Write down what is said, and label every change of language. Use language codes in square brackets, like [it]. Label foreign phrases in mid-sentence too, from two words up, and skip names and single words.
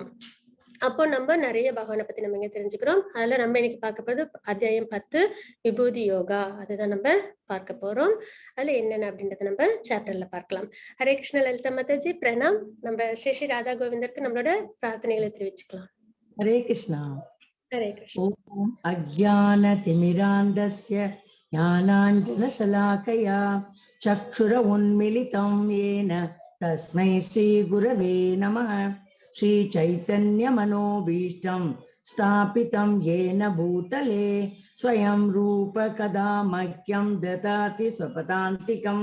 [ta] அப்போ நம்ம நிறைய பகவானை பத்தி நம்ம இங்க தெரிஞ்சுக்கிறோம். அதுல நம்ம இன்னைக்கு பார்க்க போறது அத்தியாயம் 10 விபூதி யோகா. அதுதான் நம்ம பார்க்க போறோம். அதுல என்னென்ன அப்படின்றத நம்ம சாப்டர்ல பார்க்கலாம். [sa] हरे कृष्ण [ta] லலிதா மாதாஜி பிரணாம். நம்ம ஸ்ரீ ஸ்ரீ ராதா கோவிந்தருக்கு நம்மளோட பிரார்த்தனைகளை தெரிவிச்சுக்கலாம். [sa] हरे कृष्णा। हरे कृष्ण। ओम अज्ञानतिमिरान्धस्य ज्ञानाञ्जनशलाकया चक्षुर उन्मिलितं येन तस्मै श्रीगुरवे नमः। श्रीचैतन्यमनोभीष्टं स्थापितं येन भूतले स्वयं रूप कदा मह्यं ददाति स्वपदान्तिकं।